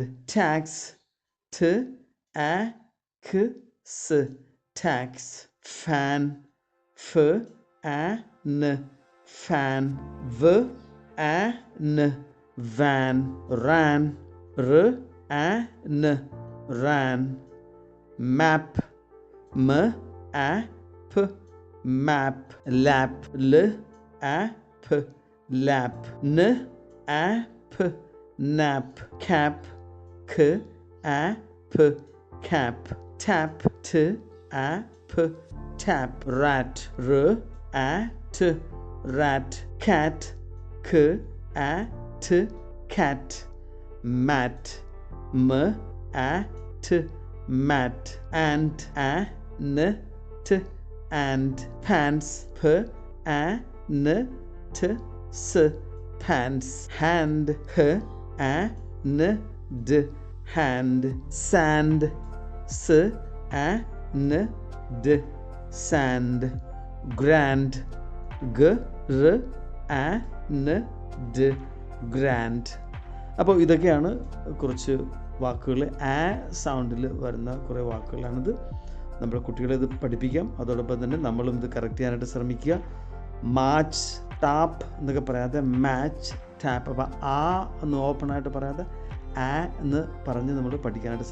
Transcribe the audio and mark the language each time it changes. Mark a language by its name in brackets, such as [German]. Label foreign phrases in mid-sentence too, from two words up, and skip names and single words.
[English] tax, tax, tax. fan, fan, fan. van, van. ran, ran, ran. map, map, map. lap, lap, lap. n, app, nap, cap, k, a, p, cap, tap, t, a, p, tap, rat, r, a, t, rat, cat, k, a, t, cat, mat, m, a, t, mat, ant, a, n, t, and, pants, p, a, n, t, s, pants, hand, h, a, n, d, hand, sand, s, a, n, d, sand, grand, g, r, a, n, d, grand. [Malayalam] അപ്പോൾ ഇതൊക്കെയാണ് കുറച്ച് വാക്കുകൾ ആ സൗണ്ടിൽ വരുന്ന കുറേ വാക്കുകളാണിത്. നമ്മുടെ കുട്ടികളെ ഇത് പഠിപ്പിക്കാം. അതോടൊപ്പം തന്നെ നമ്മളും ഇത് കറക്റ്റ് ചെയ്യാനായിട്ട് ശ്രമിക്കുക. മാച്ച്, ടാപ്പ് എന്നൊക്കെ പറയാതെ മാച്ച്, ടാപ്പ്. അപ്പോൾ ആ എന്ന് ഓപ്പണായിട്ട് പറയാതെ ആ എന്ന് പറഞ്ഞ് നമ്മൾ പഠിക്കാനായിട്ട് ശ്രമിക്കുക.